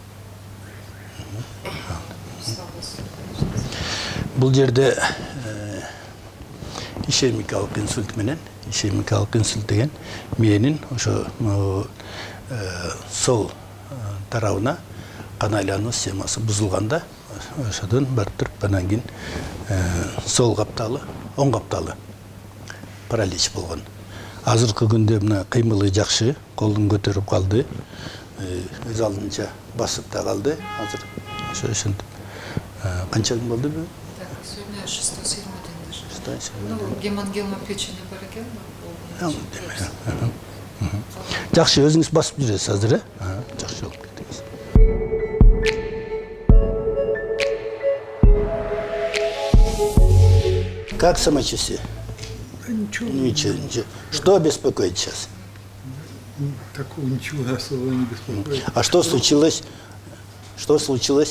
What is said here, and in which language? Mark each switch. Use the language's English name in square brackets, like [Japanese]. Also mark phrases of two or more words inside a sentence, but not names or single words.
[Kyrgyz] Бул жерде ишемикалык инсульт менен, ишемикалык инсульт деген мээнин ошо сол тарабына кан айлануу системасы бузулганда ошодон барып туруп анан кийин сол капталы, оң капталы паралич болгон. Азыркы күндө мына кыймылы жакшы, колун көтөрүп калды. Өз алдынча басып да калды. Азыр ошо ошентип канча күн болду бу? [Russian] Сегодня 6-7 день даже. Ну, гемангиома печени бароген, [Kyrgyz] Жакшы, өзүңүз басып жүрөсүз азыр, жакшы болуп кеттиңиз. [Russian] Как самочувствие? Ничего. Ничего. Что беспокоит сейчас? Такого ничего особо не беспокоит. А что случилось? Что случилось?